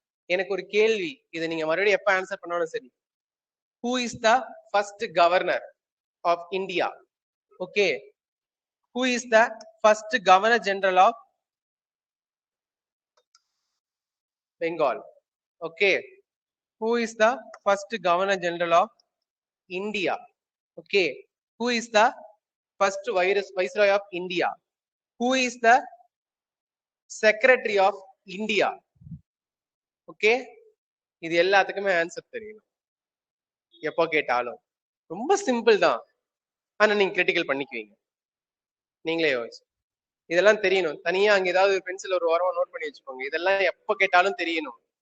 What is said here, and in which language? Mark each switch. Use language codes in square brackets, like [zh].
[ta] எனக்கு ஒரு கேள்வி, இதை நீங்க மறுபடியும் எப்ப ஆன்சர் பண்ணாலும் சரி. [en] Who is the first governor of India? [ta] Okay. [en] Who is the first governor general of Bengal? Okay. Who is the first Governor General of India? Okay. Who is the first Viceroy of India? Who is the Secretary of India? Okay. [ta] இது எல்லாத்துக்குமே answer தெரியணும் எப்போ கேட்டாலும். ரொம்ப simple தான், ஆனா நீங்க critical பண்ணிக்குவீங்க. நீங்களே யோசிச்சு இதெல்லாம் தெரியணும். தனியா அங்க ஏதாவது பென்சில் ஒரு ஓரமா நோட் பண்ணி வச்சுக்கோங்க. இதெல்லாம் எப்போ கேட்டாலும் தெரியணும்.